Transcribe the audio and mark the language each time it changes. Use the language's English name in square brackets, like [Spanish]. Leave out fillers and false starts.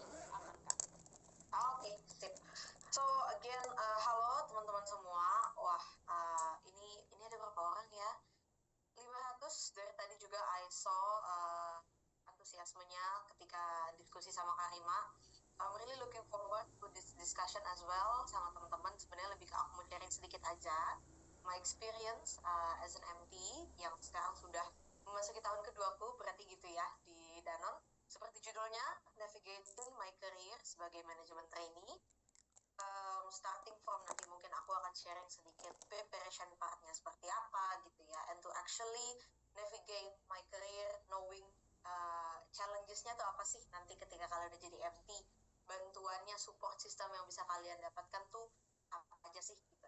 [Indonesian] Aman Kak. Oke, sip. [English] So again, [Indonesian] halo teman-teman semua. Wah, ini ada berapa orang ya? 500 dari tadi juga [English] I saw [Indonesian] antusiasmenya ketika diskusi sama Karima. [English] I'm really looking forward to this discussion as well [Indonesian] sama teman-teman. Sebenarnya lebih ke aku mau sharing sedikit aja [English] my experience as an MT [Indonesian] yang sekarang sudah memasuki tahun kedua-ku, berarti gitu ya, di Danon. Seperti judulnya, Navigating My Career sebagai Manajemen Trainee. [English] Starting from [Indonesian] nanti mungkin aku akan sharing sedikit preparation partnya seperti apa gitu ya, [English] and to actually navigate my career knowing [Indonesian] challenges-nya tuh apa sih nanti ketika kalian udah jadi MT, bantuannya, support system yang bisa kalian dapatkan tuh apa aja sih gitu.